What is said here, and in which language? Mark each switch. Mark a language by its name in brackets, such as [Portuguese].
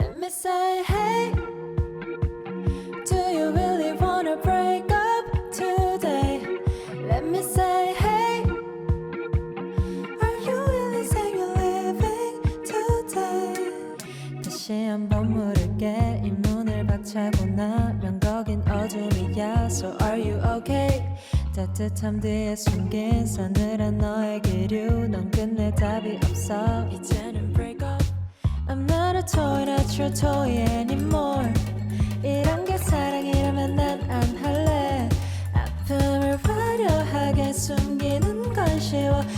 [English] Say hey, do you really wanna break up today? Let me say hey, are you really saying you're leaving today? [Korean] 다시 한번 물을게 이 문을 박차고 나면 거긴 어둠이야. [English] So are you okay? [Korean] 따뜻함 뒤에 숨긴 서늘한 너의 기류 넌 끝내 답이 없어 이제는 [English] break up. I'm not a toy, not your toy anymore. [Korean] 이런 게 사랑이라면 난 안 할래. 아픔을 화려하게 숨기는 건 쉬워.